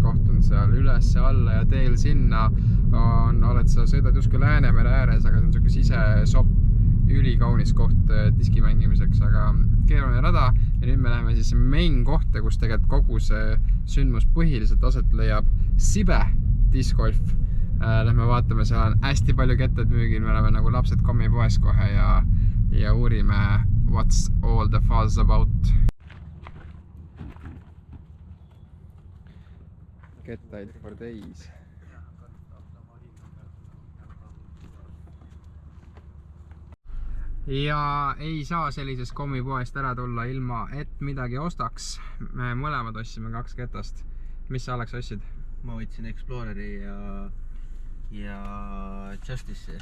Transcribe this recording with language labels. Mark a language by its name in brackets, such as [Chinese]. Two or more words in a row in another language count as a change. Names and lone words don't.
[Estonian] koht on seal üles ja alla ja teel sinna sa sõidad justkui Läänemere ääres, aga see on selline sisesopp, ülikaunis koht diski mängimiseks, aga keeruline rada ja nüüd me läheme siis main kohta, kus tegelikult kogu see sündmus põhiliselt aset leiab Sibe discgolf. Lähme vaatame, seal on hästi palju ketted müügil, me oleme nagu lapsed kommipoes kohe ja uurime [English] what's all the fuss about. Kettaid for days. [Estonian] Ja ei saa sellisest kommipoest ära tulla ilma, et midagi ostaks. Me mõlemad ostsime 2 ketast. Mis sa, Alex, ostsid? Ma võtsin Exploreri ja Justice'i.